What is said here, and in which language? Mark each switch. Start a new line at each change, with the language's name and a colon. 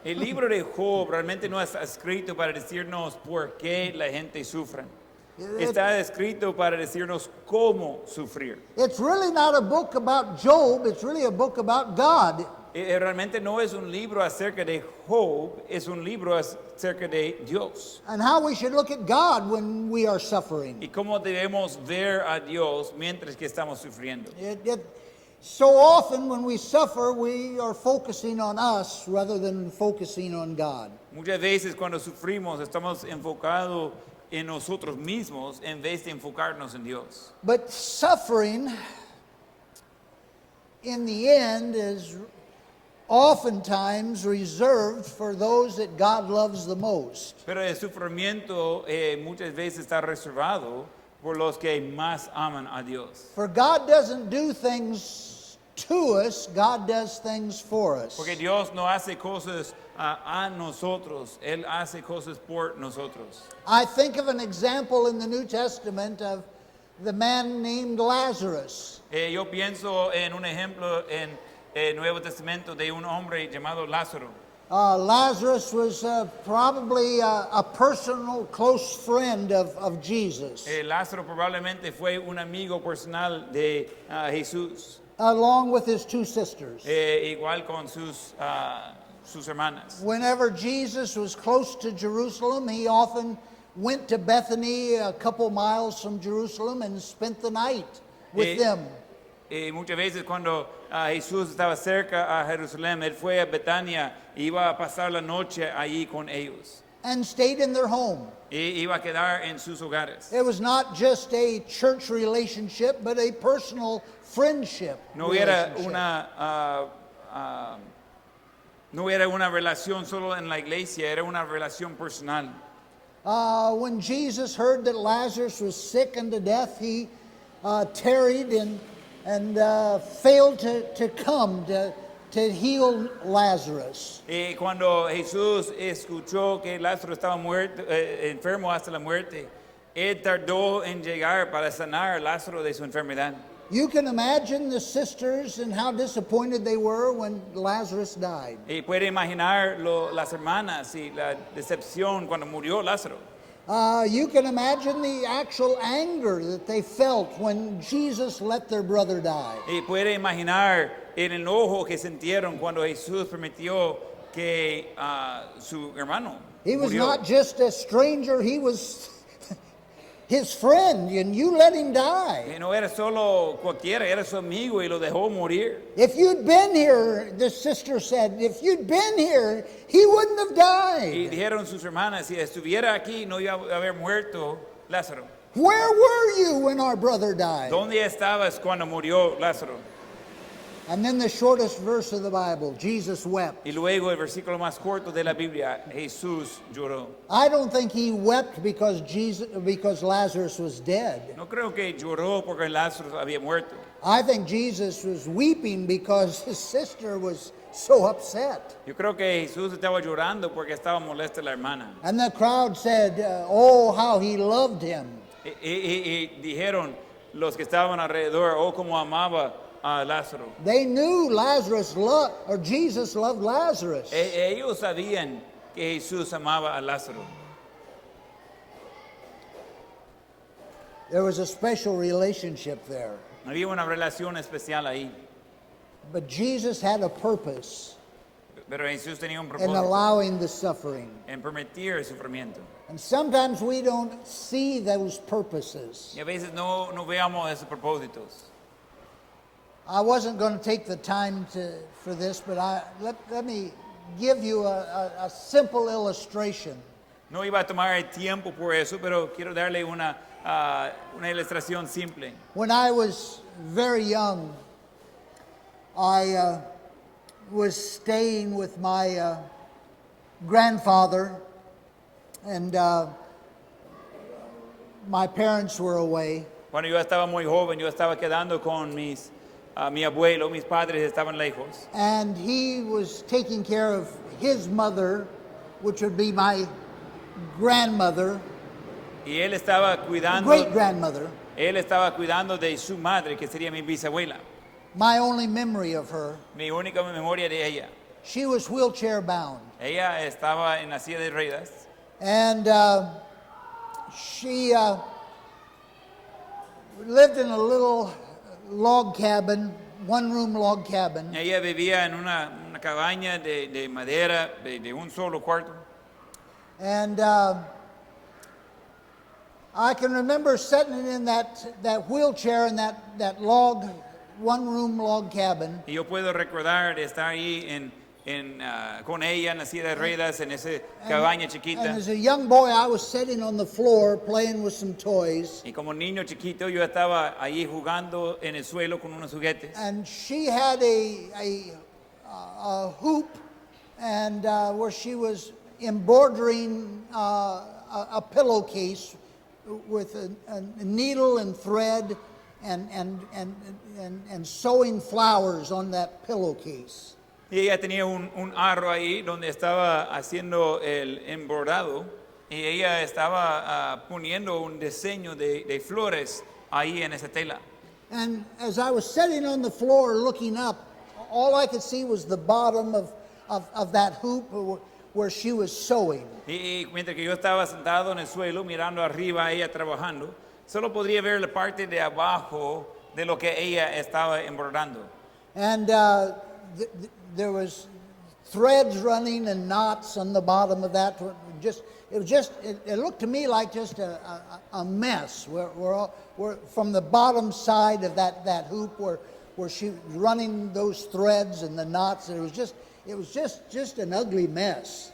Spanish: El libro de Job realmente no está escrito para decirnos por qué la gente sufre. Está escrito para decirnos cómo sufrir.
English: It's really not a book about Job, it's really a book about God.
Spanish: Realmente no es un libro acerca de Job, es un libro acerca de Dios.
English: And how we should look at God when we are suffering.
Spanish: Y cómo debemos ver a Dios mientras que estamos sufriendo.
English: So often when we suffer, we are focusing on us rather than focusing on God.
Spanish: Muchas veces cuando sufrimos estamos enfocados en nosotros mismos en vez de enfocarnos en Dios.
English: But suffering, in the end, is oftentimes reserved for those that God loves the most.
Spanish: Pero el sufrimiento muchas veces está reservado por los que más aman a Dios.
English: For God doesn't do things to us, God does things for us.
Spanish: Porque Dios no hace cosas a nosotros, Él hace cosas por nosotros.
English: I think of an example in the New Testament of the man named Lazarus.
Spanish: Yo pienso en un ejemplo en el Nuevo Testamento de un hombre llamado Lázaro.
English: Lazarus was probably a personal close friend of Jesus.
Spanish: Lázaro probablemente fue un amigo personal de Jesús.
English: Along with his two sisters.
Spanish: Igual con sus hermanas.
English: Whenever Jesus was close to Jerusalem, he often went to Bethany, a couple miles from Jerusalem, and spent the night with them.
Spanish: Muchas veces cuando Jesús estaba cerca a Jerusalén, él fue a Betania y iba a pasar la noche allí con ellos.
English: And stayed in their home.
Spanish: Y iba a quedar en sus hogares.
English: It was not just a church relationship, but a personal friendship.
Spanish: No era una No era una relación solo en la iglesia, era una relación personal.
English: When Jesus heard that Lazarus was sick unto death, he tarried and failed to come to heal Lazarus.
Spanish: Y cuando Jesús escuchó que Lázaro estaba muerto, enfermo hasta la muerte, él tardó en llegar para sanar a Lázaro de su enfermedad.
English: You can imagine the sisters and how disappointed they were when Lazarus died.
Spanish: Y puede imaginar las hermanas y la decepción cuando murió Lázaro.
English: You can imagine the actual anger that they felt when Jesus let their brother die.
Spanish: Y puede imaginar el enojo que sintieron cuando Jesús permitió que su hermano
English: He was
Spanish: murió.
English: not just a stranger, he was his friend, and you let him die.
Spanish: Que no era solo cualquiera, era su amigo y lo dejó morir.
English: If you'd been here, the sister said, if you'd been here, he wouldn't have
Spanish: Y
English: died.
Spanish: dijeron sus hermanas, si estuviera aquí no iba a haber muerto Lázaro.
English: Where were you when our brother died?
Spanish: ¿Dónde estabas cuando murió Lázaro?
English: And then the shortest verse of the Bible, Jesus wept.
Spanish: Y luego el versículo más corto de la Biblia, Jesús lloró.
English: I don't think he wept because Lazarus was dead.
Spanish: No creo que lloró porque Lázaro había muerto.
English: I think Jesus was weeping because his sister was so upset.
Spanish: Yo creo que Jesús estaba llorando porque estaba molesta la hermana.
English: And the crowd said, oh, how he loved him.
Spanish: Y dijeron los que estaban alrededor, oh, cómo amaba a Lázaro.
English: They knew Jesus loved Lazarus.
Spanish: Ellos sabían que Jesús amaba a Lázaro.
English: There was a special relationship there.
Spanish: Había una relación especial ahí.
English: But Jesus had a purpose
Spanish: Pero Jesús tenía un
English: in
Spanish: propósito
English: allowing the suffering.
Spanish: en permitir el sufrimiento.
English: And sometimes we don't see those purposes.
Spanish: Y a veces no veamos esos propósitos.
English: I wasn't going to take the time for this, but let me give you a simple illustration.
Spanish: No iba a tomar el tiempo por eso, pero quiero darle una ilustración simple.
English: When I was very young, I was staying with my grandfather, and my parents were away.
Spanish: Cuando yo estaba muy joven, yo estaba quedando con mi abuelo, mis padres estaban lejos.
English: And he was taking care of his mother, which would be my grandmother,
Spanish: Y él estaba
English: great grandmother.
Spanish: cuidando de su madre, que sería mi bisabuela.
English: My only memory of her.
Spanish: Mi única memoria de ella.
English: She was wheelchair bound.
Spanish: Ella estaba en la silla de ruedas.
English: And she lived in a little log cabin, one-room log cabin.
Spanish: Ella vivía en una cabaña de madera de un solo cuarto.
English: And I can remember sitting in that wheelchair in that log, one-room log cabin.
Spanish: Y yo puedo recordar de estar ahí con ella en la silla de ruedas en esa cabaña chiquita.
English: And as a young boy, I was sitting on the floor playing with some toys.
Spanish: Y como niño chiquito yo estaba ahí jugando en el suelo con unos juguetes.
English: And she had a hoop, and where she was embroidering a pillowcase with a needle and thread, and sewing flowers on that pillowcase.
Spanish: Y ella tenía un arro ahí donde estaba haciendo el embordado y ella estaba poniendo un diseño de flores ahí en esa tela.
English: And as I was sitting on the floor looking up, all I could see was the bottom of that hoop where she was sewing.
Spanish: Y mientras que yo estaba sentado en el suelo mirando arriba a ella trabajando, solo podría ver la parte de abajo de lo que ella estaba embordando.
English: And there was threads running and knots on the bottom of that. It looked to me like just a mess. Where from the bottom side of that hoop where she was running those threads and the knots, it was just an ugly mess.